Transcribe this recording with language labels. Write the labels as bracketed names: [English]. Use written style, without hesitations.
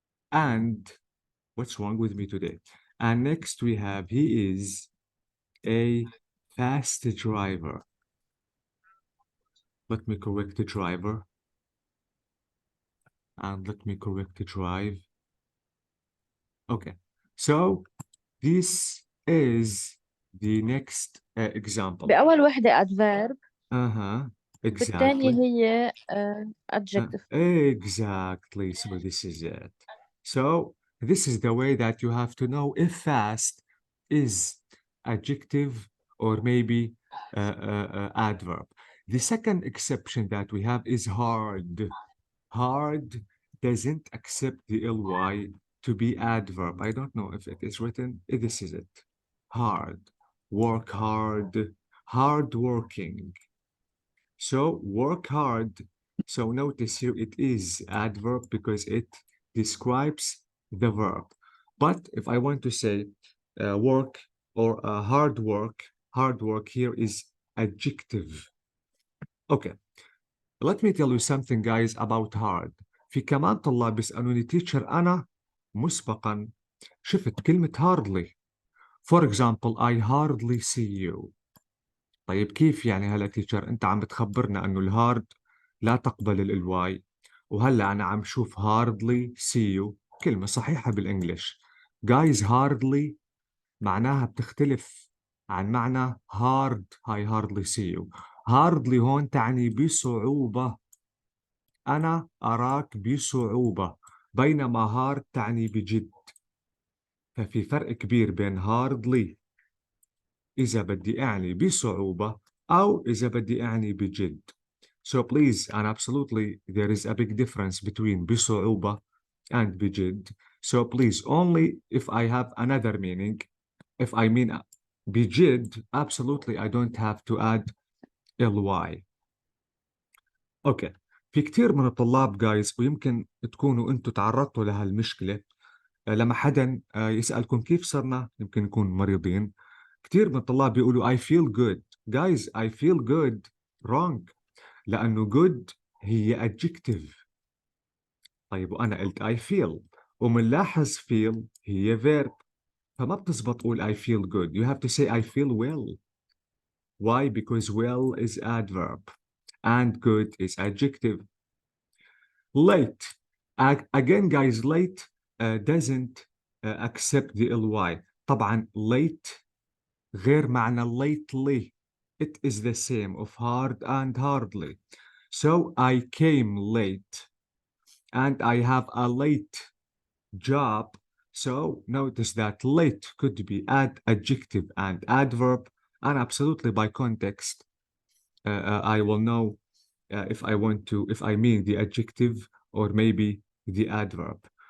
[English] And what's wrong with me today? And next we have, he is a fast driver. Let me correct the driver. And let me correct the drive. Okay, so this is the next example. [Arabic] بأول وحدة adverb بالتانية [English] Exactly. [Arabic] هي adjective. [English] Exactly. So this is it. So this is the way that you have to know if fast is adjective or maybe adverb. The second exception that we have is hard. Hard doesn't accept the ly to be adverb. I don't know if it is written. This is it. Hard. Work hard. hardworking. So work hard. So notice here it is adverb because it describes the verb. But if I want to say work or hard work here is adjective. Okay, let me tell you something guys about hard. [Arabic] في كمان طلاب بيسألوني teacher أنا مسبقا شفت كلمة hardly. [English] For example, I hardly see you. [Arabic] طيب كيف يعني هلا تيتشر انت عم بتخبرنا انه الهارد لا تقبل الواي وهلا انا عم شوف [English] hardly see you [Arabic] كلمة صحيحة بالانجليش. guys hardly معناها بتختلف عن معنى hard. [English] I hardly see you. [Arabic] hardly هون تعني بصعوبة. أنا أراك بصعوبة بينما hard تعني بجد. ففي فرق كبير بين hardly إذا بدي أعني بصعوبة أو إذا بدي أعني بجد. [English] So please, and absolutely there is a big difference between بصعوبة and بجد. So please, only if I have another meaning, if I mean بجد, absolutely I don't have to add ly. Okay. [Arabic] في كتير من الطلاب guys ويمكن تكونوا أنتوا تعرضتوا لهالمشكلة لما حدا يسألكم كيف صرنا يمكن نكون مريضين. كتير من الطلاب بيقولوا [English] I feel good. Guys, I feel good wrong. [Arabic] لأنه good هي adjective. طيب وأنا قلت [English] I feel [Arabic] ومنلاحظ feel هي verb. فما بتزبط تقول [English] I feel good. You have to say I feel well. Why? Because well is adverb and good is adjective. Late. Again guys, late doesn't accept the ly. [Arabic] طبعا late غير معنى lately. [English] It is the same of hard and hardly. So I came late and I have a late job. So notice that late could be adjective and adverb, and absolutely by context I will know if I mean the adjective or maybe the adverb.